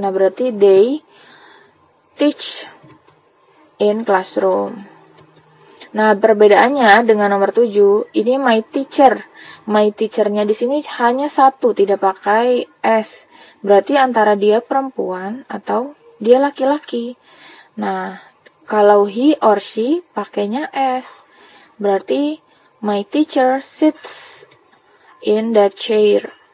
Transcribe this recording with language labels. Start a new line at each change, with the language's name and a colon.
Indonesian: Nah, berarti
English: they teach in classroom.
Indonesian: Nah, perbedaannya dengan nomor 7, ini my teacher. My teacher-nya di sini hanya satu, tidak pakai s. Berarti antara dia perempuan atau dia laki-laki. Nah, kalau
English: he or she
Indonesian: pakainya s. Berarti
English: my teacher sits in that chair.